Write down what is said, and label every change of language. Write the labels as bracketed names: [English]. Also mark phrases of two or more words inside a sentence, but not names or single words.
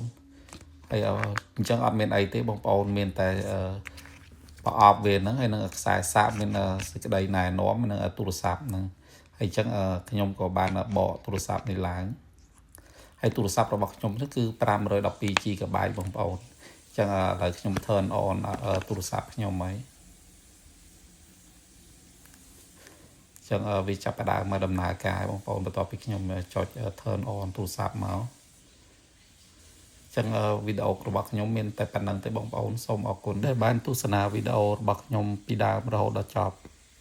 [Khmer] ហើយអញ្ចឹងអត់មានអីទេបងប្អូនមានតែប្រអប់វាហ្នឹងហើយនឹងខ្សែសាកមានសេចក្តីណែនាំនឹងទូរស័ព្ទហ្នឹងហើយអញ្ចឹងខ្ញុំក៏បានបកទូរស័ព្ទនេះឡើងហើយទូរស័ព្ទរបស់ខ្ញុំនេះគឺ 512GB បងប្អូនអញ្ចឹងឥឡូវខ្ញុំ [English] turn on [Khmer] ទូរស័ព្ទខ្ញុំហើយ ចឹងវាចាប់ផ្ដើមមកដំណើរការបងប្អូនបន្ទាប់ពីខ្ញុំចុច [English] turn on [Khmer] ទូរស័ព្ទមកចឹងវីដេអូរបស់ខ្ញុំមានតែប៉ុណ្្នឹងទេបងប្អូនសូមអរគុណដែលបានទស្សនាវីដេអូរបស់ខ្ញុំពីដើមរហូតដល់ចប់